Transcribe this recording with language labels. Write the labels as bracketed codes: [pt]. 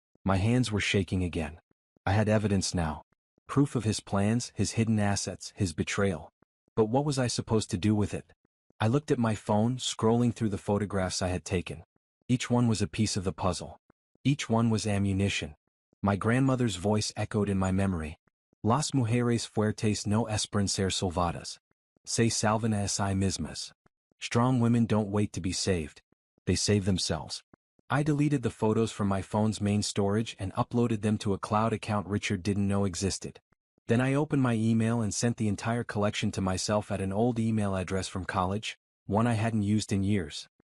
[en] My hands were shaking again. I had evidence now. Proof of his plans, his hidden assets, his betrayal. But what was I supposed to do with it? I looked at my phone, scrolling through the photographs I had taken. Each one was a piece of the puzzle. Each one was ammunition. My grandmother's voice echoed in my memory. [es] "Las mujeres fuertes no esperan ser salvadas. Se salvan a sí mismas." [en] Strong women don't wait to be saved. They save themselves. I deleted the photos from my phone's main storage and uploaded them to a cloud account Richard didn't know existed. Then I opened my email and sent the entire collection to myself at an old email address from college, one I hadn't used in years.